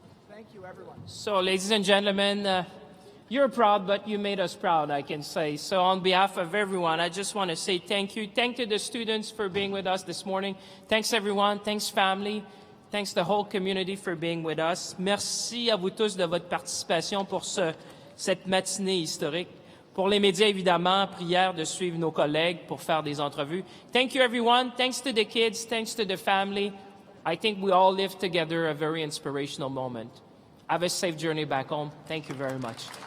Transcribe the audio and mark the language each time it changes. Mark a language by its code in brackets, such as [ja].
[en] Thank you, everyone. So, ladies and gentlemen, You're proud, but you made us proud, I can say. So on behalf of everyone, I just want to say thank you. Thank to the students for being with us this morning. Thanks everyone. Thanks family. Thanks the whole community for being with us. [fr] Merci à vous tous de votre participation pour cette matinée historique. Pour les médias, évidemment, prière de suivre nos collègues pour faire des entrevues. [en] Thank you everyone. Thanks to the kids. Thanks to the family. I think we all lived together a very inspirational moment. Have a safe journey back home. Thank you very much.